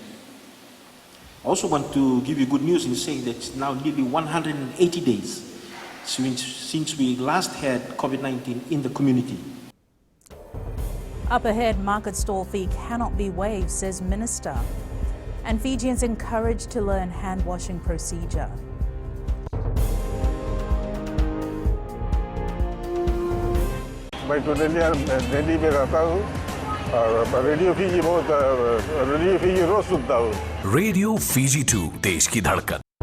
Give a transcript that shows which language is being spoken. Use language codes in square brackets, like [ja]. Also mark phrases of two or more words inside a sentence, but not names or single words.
[en] I also want to give you good news in saying that it's now nearly 180 days since we last had COVID-19 in the community. Up ahead, market stall fee cannot be waived, says Minister. And Fijians encouraged to learn hand washing procedure. [ms] Baik tu dia jadi mereka tahu [hi] रेडियो फीजी बहुत रेडियो फीजी रोज सुनता हूँ. रेडियो फीजी 2 देश की धड़कन.